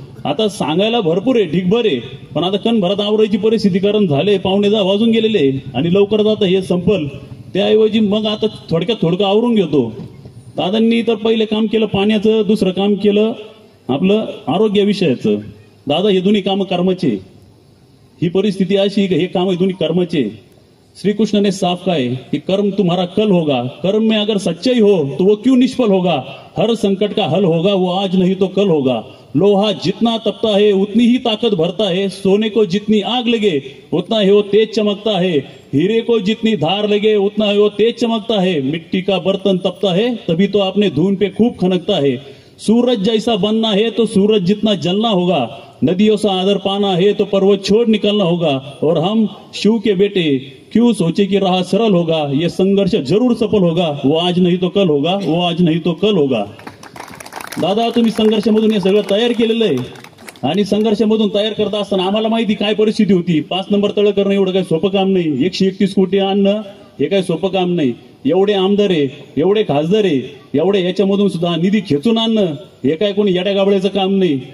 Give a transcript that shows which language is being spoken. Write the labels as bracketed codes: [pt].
[mr] आता सांगायला भरपूर आहे, ढिगभर आहे, पण आता कणभरात आवरायची परिस्थिती, कारण झाले 9:15 वाजून गेलेले आणि लवकरच आता हे संपल. त्याऐवजी मग आता थोडकं आवरून घेतो. दादांनी तर पहिले काम केलं पाण्याचं, दुसरं काम केलं आपलं आरोग्य विषयाचं. दादा हे दोन्ही कामं कर्माचे, ही परिस्थिती अशी हे काम दोन्ही कर्माचे. [hi] श्री कृष्ण ने साफ कहा है कि कर्म तुम्हारा कल होगा, कर्म में अगर सच्चाई हो तो वो क्यों निष्फल होगा, हर संकट का हल होगा वो आज नहीं तो कल होगा. लोहा जितना तपता है उतनी ही ताकत भरता है, सोने को जितनी आग लगे उतना ही वो तेज चमकता है, हीरे को जितनी धार लगे उतना ही वो तेज चमकता है, मिट्टी का बर्तन तपता है तभी तो अपने धून पे खूब खनकता है. सूरज जैसा बनना है तो सूरज जितना जलना होगा, नदियों से आदर पाना है तो पर्वत छोड़ निकलना होगा, और हम शिव के बेटे क्यों सोचे कि राह सरल होगा, ये संघर्ष जरूर सफल होगा, वो आज नहीं तो कल होगा, वो आज नहीं तो कल होगा. [mr] दादा तुम्ही संघर्षामधून हे सगळं तयार केलेलं आहे आणि संघर्षामधून तयार करता असताना आम्हाला माहिती काय परिस्थिती होती. 5 नंबर तळ करणं एवढं काही सोपं काम नाही, 131 कोटी आणणं हे काही सोपं काम नाही. एवढे आमदार आहे, एवढे खासदार आहे, एवढे याच्यामधून सुद्धा निधी खेचून आणणं हे काय कोणी येड्या गाबड्याचं काम नाही.